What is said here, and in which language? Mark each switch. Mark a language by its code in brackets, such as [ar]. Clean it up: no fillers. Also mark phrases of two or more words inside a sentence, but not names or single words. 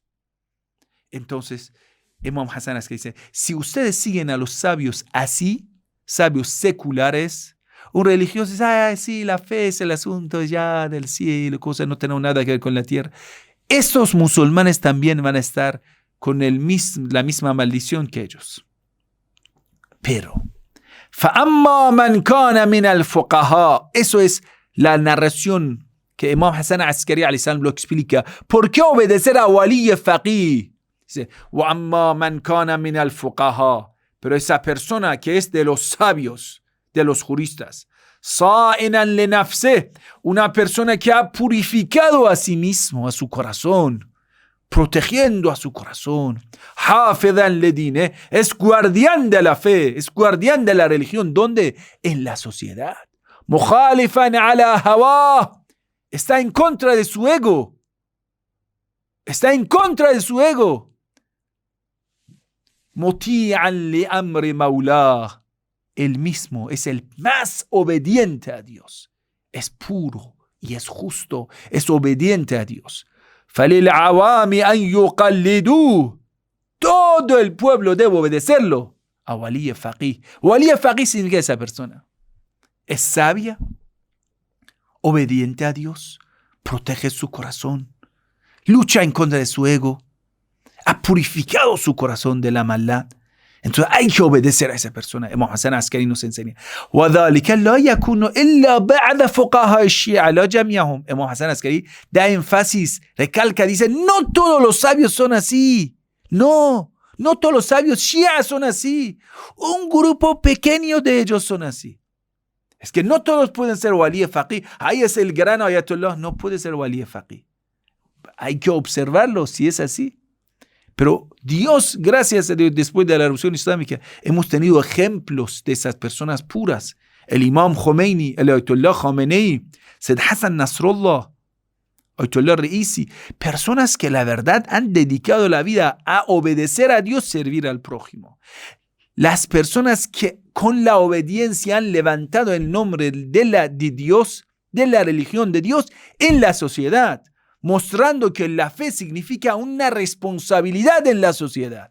[es] Entonces, Imam Hassan Askari dice, si ustedes siguen a los sabios así, sabios seculares, un religioso dice, sí, la fe es el asunto ya del cielo, cosas no tienen nada que ver con la tierra. Estos musulmanes también van a estar con la misma maldición que ellos. Pero, [ar] فَأَمَّا مَنْ كَانَ مِنَ الْفُقَهَاءِ, [es] eso es la narración que Imam Hassan Askari [ar] عليه السلام [es] lo explica. ¿Por qué obedecer a Wali Faqih? Dice, [ar] وَأَمَّا مَنْ كَانَ مِنَ الْفُقَهَاءِ, [es] pero esa persona que es de los sabios, de los juristas, [ar] صَائِنًا لِنَفْسِهِ, [es] una persona que ha purificado a sí mismo, a su corazón, protegiendo a su corazón, [ar] حَافِظًا لِدِينِهِ, [es] es guardián de la fe, es guardián de la religión. ¿Dónde? En la sociedad. [ar] مُخَالِفًا عَلَى هَوَاهِ, [es] está en contra de su ego. Está en contra de su ego. [ar] مُطِيعًا لِأَمْرِ مَوْلَاهِ, [es] él mismo es el más obediente a Dios. Es puro y es justo, es obediente a Dios. [ar] فَلِلْعَوَامِ أَنْ يُقَلِّدُوهُ, [es] todo el pueblo debe obedecerlo a Wali Faqih. Wali Faqih significa esa persona. Es sabia, obediente a Dios, protege su corazón, lucha en contra de su ego, ha purificado su corazón de la maldad. Entonces hay que obedecer a esa persona. Imam Hassan Askari nos enseña. [ar] وَذَلِكَ لَا يَكُونُ إِلَّا بَعْدَ فُقَهَاءِ الشِّيَعَةِ لَا جَمِيعَهُم. [es] Imam Hassan Askari da énfasis, recalca, dice, no todos los sabios son así. No todos los sabios shia son así. Un grupo pequeño de ellos son así. Es que no todos pueden ser Wali Faqih. Ahí es el gran ayatollah, no puede ser Wali Faqih. Hay que observarlo si es así. Pero Dios, gracias a Dios, después de la revolución islámica, hemos tenido ejemplos de esas personas puras. El Imam Khomeini, el Ayatollah Khamenei, Sayyid Hassan Nasrallah, Ayatollah Reisi, personas que la verdad han dedicado la vida a obedecer a Dios, servir al prójimo. Las personas que con la obediencia han levantado el nombre de Dios, de la religión de Dios en la sociedad, mostrando que la fe significa una responsabilidad en la sociedad.